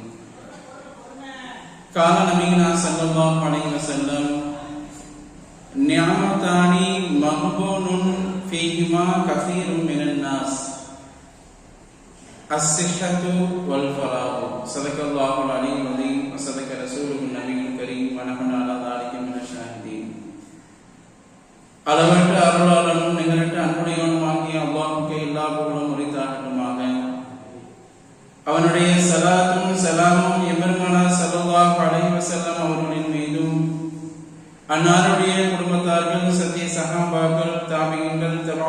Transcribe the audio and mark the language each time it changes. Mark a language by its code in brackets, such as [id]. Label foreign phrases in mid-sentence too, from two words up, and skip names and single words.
[ar] قال نبينا صلى الله عليه وسلم نعمتان مغبون فيهما كثير من الناس الصحة والفراغ صدق الله العلي العظيم وصدق رسوله النبي الكريم ونحن على ذلك من الشاهدين [ta] அளவற்ற அருளாளனும் நிகரற்ற அன்புடையவனுமாகிய அல்லாஹ்வுக்கு எல்லா புகழும் உரித்தாகட்டுமாக. அவனுடைய ஸலாத்தும் ஸலாமும் எம்பெருமானார் [ar] صلى الله عليه وسلم [ta] அவர்களின் மீதும் அன்னாருடைய குடும்பத்தார்கள், சத்திய சஹாபாக்கள், தாபிஈன்கள், தபா